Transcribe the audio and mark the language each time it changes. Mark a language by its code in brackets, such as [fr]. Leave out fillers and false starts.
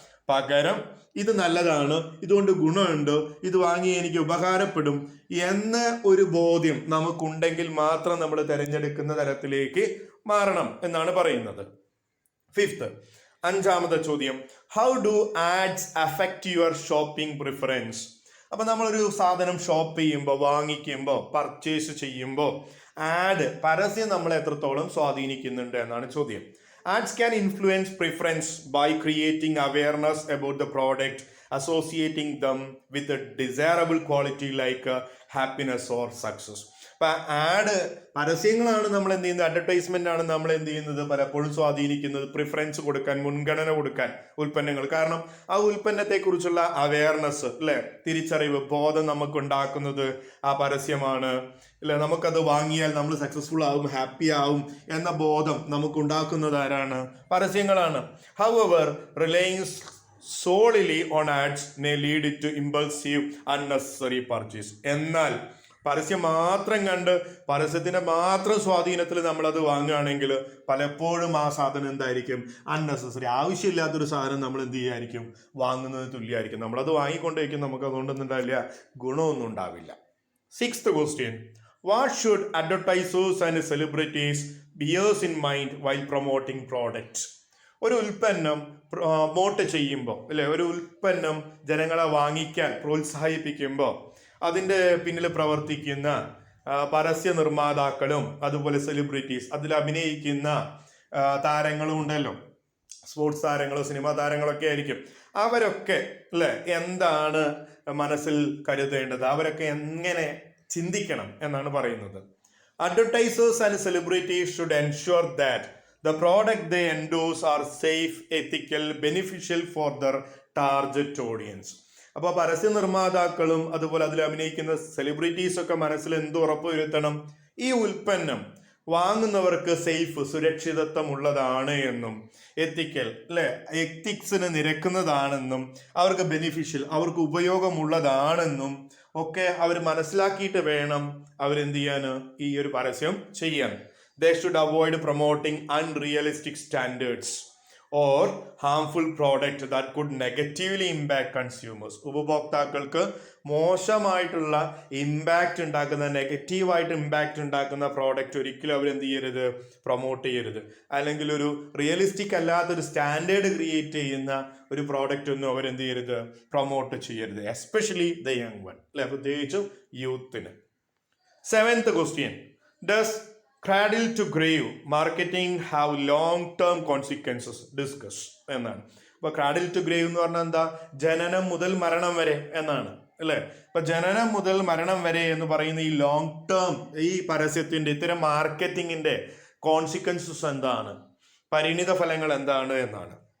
[ml] പകരം ഇത് നല്ലതാണ്, ഇതുകൊണ്ട് ഗുണമുണ്ട്, ഇത് വാങ്ങി എനിക്ക് ഉപകാരപ്പെടും എന്ന ഒരു ബോധ്യം നമുക്കുണ്ടെങ്കിൽ മാത്രം നമ്മൾ തിരഞ്ഞെടുക്കുന്ന തരത്തിലേക്ക് മാറണം എന്നാണ് പറയുന്നത്. [en] fifth, [ml] അഞ്ചാമത്തെ ചോദ്യം, [en] How do ads affect your shopping preference? [ml] അപ്പൊ നമ്മളൊരു സാധനം ഷോപ്പ് ചെയ്യുമ്പോൾ, വാങ്ങിക്കുമ്പോൾ, പർച്ചേസ് ചെയ്യുമ്പോൾ പരസ്യം നമ്മളെ എത്രത്തോളം സ്വാധീനിക്കുന്നുണ്ട് എന്നാണ് ചോദ്യം. [en] Ads can influence preference by creating awareness about the product, associating them with a desirable quality like happiness or success. [ml] അപ്പൊ പരസ്യങ്ങളാണ് നമ്മൾ എന്ത് ചെയ്യുന്നത്, അഡ്വർടൈസ്മെന്റ് ആണ് നമ്മൾ എന്ത് ചെയ്യുന്നത്, പലപ്പോഴും സ്വാധീനിക്കുന്നത് പ്രിഫറൻസ് കൊടുക്കാൻ, മുൻഗണന കൊടുക്കാൻ ഉൽപ്പന്നങ്ങൾ. കാരണം ആ ഉൽപ്പന്നത്തെ കുറിച്ചുള്ള അവയർനെസ്, അല്ലെ, തിരിച്ചറിവ്, ബോധം നമുക്ക് ഉണ്ടാക്കുന്നത് ആ പരസ്യമാണ്, അല്ലെ? നമുക്കത് വാങ്ങിയാൽ നമ്മൾ സക്സസ്ഫുൾ ആവും, ഹാപ്പി ആവും എന്ന ബോധം നമുക്ക് ഉണ്ടാക്കുന്നത് ആരാണ്? പരസ്യങ്ങളാണ്. [en] However, relying solely on ads may lead to impulsive unnecessary purchase. [ml] എന്നാൽ പരസ്യം മാത്രം കണ്ട് പരസ്യത്തിന്റെ മാത്രം സ്വാധീനത്തിൽ നമ്മൾ അത് വാങ്ങുകയാണെങ്കിൽ പലപ്പോഴും ആ സാധനം എന്തായിരിക്കും, അൺനെസസറി, ആവശ്യമില്ലാത്തൊരു സാധനം നമ്മൾ എന്ത് ചെയ്യായിരിക്കും, വാങ്ങുന്നത് തുല്യമായിരിക്കും. നമ്മളത് വാങ്ങിക്കൊണ്ടിരിക്കും, നമുക്ക് അതുകൊണ്ടൊന്നും ഉണ്ടാവില്ല, ഗുണമൊന്നും ഉണ്ടാവില്ല. [en] Sixth question, what should advertisers and celebrities bears in mind while promoting product? [ml] ഒരു ഉൽപ്പന്നം പ്രൊമോട്ട് ചെയ്യുമ്പോൾ, അല്ലെ, ഒരു ഉൽപ്പന്നം ജനങ്ങളെ വാങ്ങിക്കാൻ പ്രോത്സാഹിപ്പിക്കുമ്പോൾ അതിൻ്റെ പിന്നിൽ പ്രവർത്തിക്കുന്ന പരസ്യ നിർമ്മാതാക്കളും അതുപോലെ സെലിബ്രിറ്റീസ്, അതിൽ അഭിനയിക്കുന്ന താരങ്ങളും ഉണ്ടല്ലോ, സ്പോർട്സ് താരങ്ങളോ സിനിമാ താരങ്ങളൊക്കെ ആയിരിക്കും. അവരൊക്കെ, അല്ലെ, എന്താണ് മനസ്സിൽ കരുതേണ്ടത്, അവരൊക്കെ എങ്ങനെ ചിന്തിക്കണം എന്നാണ് പറയുന്നത്. [en] Advertisers and celebrities should ensure that the product they endorse are safe, ethical, beneficial for their target audience. [ml] അപ്പോൾ പരസ്യ നിർമ്മാതാക്കളും അതുപോലെ അതിൽ അഭിനയിക്കുന്ന സെലിബ്രിറ്റീസ് ഒക്കെ മനസ്സിൽ എന്ത് ഉറപ്പുവരുത്തണം, ഈ ഉൽപ്പന്നം വാങ്ങുന്നവർക്ക് സേഫ് സുരക്ഷിതത്വം ഉള്ളതാണ് എന്നും എത്തിക്കൽ അല്ലെ എത്തിക്സിന് നിരക്കുന്നതാണെന്നും അവർക്ക് ബെനിഫിഷ്യൽ അവർക്ക് ഉപയോഗമുള്ളതാണെന്നും ഒക്കെ അവർ മനസ്സിലാക്കിയിട്ട് വേണം അവരെന്ത് ചെയ്യാന് ഈ ഒരു പരസ്യം ചെയ്യാൻ. [en] They should avoid promoting unrealistic standards or harmful product that could negatively impact consumers. [ml] ഉപഭോക്താക്കൾക്ക് മോശമായിട്ടുള്ള ഇമ്പാക്റ്റ് ഉണ്ടാക്കുന്ന നെഗറ്റീവായിട്ട് ഇമ്പാക്റ്റ് ഉണ്ടാക്കുന്ന പ്രോഡക്റ്റ് ഒരിക്കലും അവരെന്ത് ചെയ്യരുത്, പ്രൊമോട്ട് ചെയ്യരുത്. അല്ലെങ്കിൽ ഒരു റിയലിസ്റ്റിക് അല്ലാത്തൊരു സ്റ്റാൻഡേർഡ് ക്രിയേറ്റ് ചെയ്യുന്ന ഒരു പ്രോഡക്റ്റ് ഒന്നും അവരെന്ത് ചെയ്യരുത്, പ്രൊമോട്ട് ചെയ്യരുത്. [en] especially the young one [ml] അല്ലെ, പ്രത്യേകിച്ചും യൂത്തിന്. [en] 7th question. Does cradle to grave marketing have long term consequences? [ml] Discuss എന്നാണ്. അപ്പൊ [en] cradle to grave [ml] എന്ന് പറഞ്ഞാൽ എന്താ, ജനനം മുതൽ മരണം വരെ എന്നാണ് അല്ലെ. അപ്പൊ ജനനം മുതൽ മരണം വരെ എന്ന് പറയുന്ന ഈ ലോങ് ടേം ഈ പരസ്യത്തിന്റെ ഇത്തരം മാർക്കറ്റിങ്ങിന്റെ കോൺസിക്വൻസസ് എന്താണ്, പരിണിത ഫലങ്ങൾ എന്താണ് എന്നാണ്.